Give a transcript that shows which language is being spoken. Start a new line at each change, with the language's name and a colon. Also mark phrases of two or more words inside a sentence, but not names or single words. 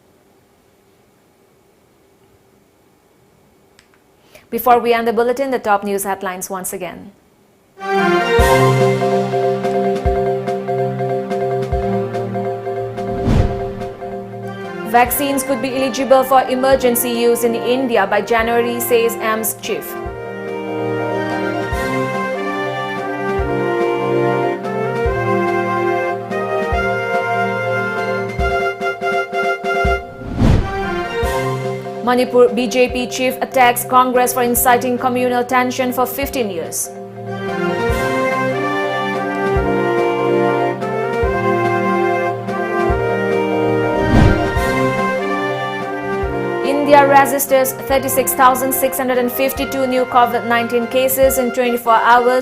English: Before we end the bulletin, the top news headlines once again. Vaccines could be eligible for emergency use in India by January, says AIIMS chief. Manipur BJP chief attacks Congress for inciting communal tension for 15 years. India registers 36,652 new COVID-19 cases in 24 hours.